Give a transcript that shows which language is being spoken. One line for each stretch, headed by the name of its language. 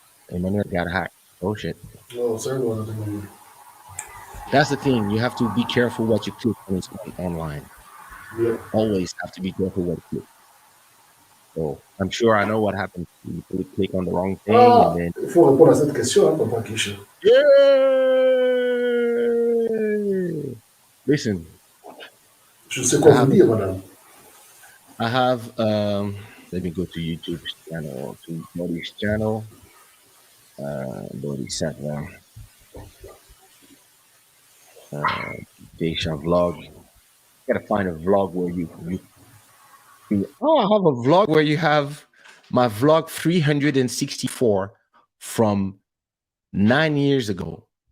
English: And then I got hacked. Oh shit. No, sorry about that. That's the thing. You have to be careful what you click when it's online. Yeah. Always have to be careful what you click. So I'm sure I know what happens. You click on the wrong thing and then.
French: Il faut répondre à cette question, hein, Papa Kisha.
English: Yay! Listen.
French: Je sais quoi vous dire, madame.
English: I have let me go to YouTube's channel, to Boddhi's channel. Boddhi Satva. Desha vlog. You gotta find a vlog where you I have a vlog where you have my vlog 364 from 9 years ago.